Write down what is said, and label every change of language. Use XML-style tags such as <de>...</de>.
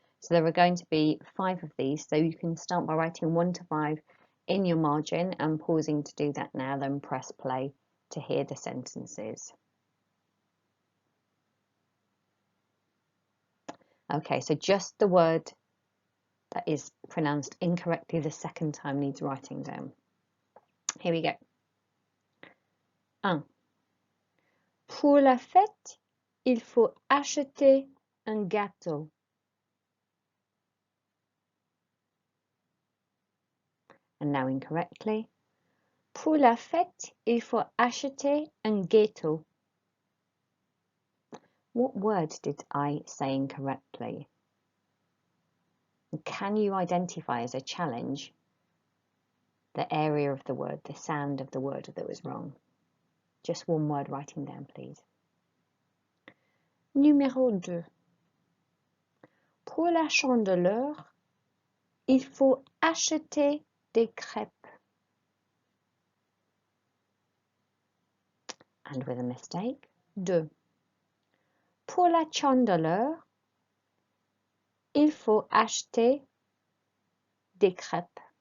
<en>So there are going to be 5 of these, so you can start by writing 1 to 5 in your margin and pausing to do that now, then press play to hear the sentences. Okay, so just the word that is pronounced incorrectly the second time needs writing down. Here we go. 1.</en> <fr>Pour la fête, il faut acheter un gâteau.</fr> <en>And now incorrectly.</en> <fr>Pour la fête, il faut acheter un gâteau.</fr> <en>What word did I say incorrectly? Can you identify as a challenge the area of the word, the sound of the word that was wrong? Just one word writing down, please.</en> <fr>Numéro 2. Pour la chandeleur, il faut acheter des crêpes.</fr> <en>And with a mistake.</en> <fr>2. Pour la chandeleur, il faut acheter des crêpes.</fr>